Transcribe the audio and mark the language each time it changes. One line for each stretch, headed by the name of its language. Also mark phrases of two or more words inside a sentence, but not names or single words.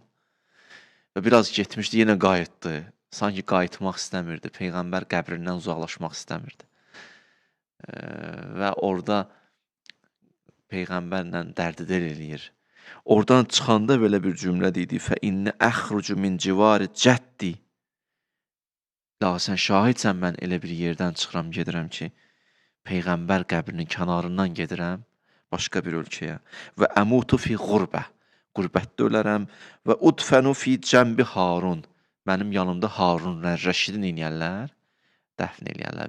Azerbaijani: Və biraz getmişdi, yenə qayıtdı. Sanki qayıtmaq istəmirdi. Peyğəmbər qəbrindən uzaqlaşmaq istəmirdi. Və orada Peyğəmbərlə dərdidər eləyir. Oradan çıxanda belə bir cümlə dedi.
Arabic: فَإِنَّ أَخْرُجُ مِنْ جِوَارِ جَدِّ
Azerbaijani: La, sən şahidsən, mən elə bir yerdən çıxıram, gedirəm ki, Peyğəmbər qəbrinin kənarından gedirəm başqa bir ölkəyə.
Arabic: و أموت في غربة.
Azerbaijani: Qürbətdə ölərəm.
Arabic: و أدفن في جنب هارون.
Azerbaijani: Mənim yanımda Harun Rəşidin eləyərlər, dəfn eləyərlər.